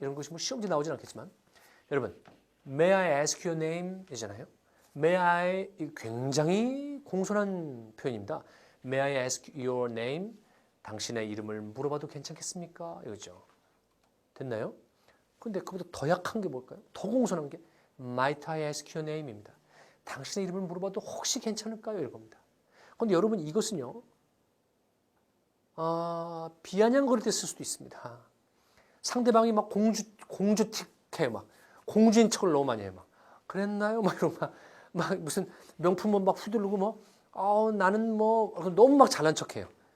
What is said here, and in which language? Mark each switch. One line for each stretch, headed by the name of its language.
Korean: 이런 것이 뭐 시험지 나오진 않겠지만 여러분
English: May I ask your name?
Korean: 이잖아요. May I 굉장히 공손한 표현입니다.
English: May I ask your name?
Korean: 당신의 이름을 물어봐도 괜찮겠습니까? 이거죠. 됐나요? 근데 그보다 더 약한 게 뭘까요? 더 공손한 게
English: Might I ask your name입니다.
Korean: 당신의 이름을 물어봐도 혹시 괜찮을까요? 이겁니다. 그런데 여러분 이것은요. 비아냥거릴 때 쓸 수도 있습니다. 상대방이 막 공주틱해 막 공주인 척을 너무 많이 해 막 그랬나요? 막 이런 막 무슨 명품만 막 휘두르고 뭐 나는 뭐 너무 막 잘난 척해요.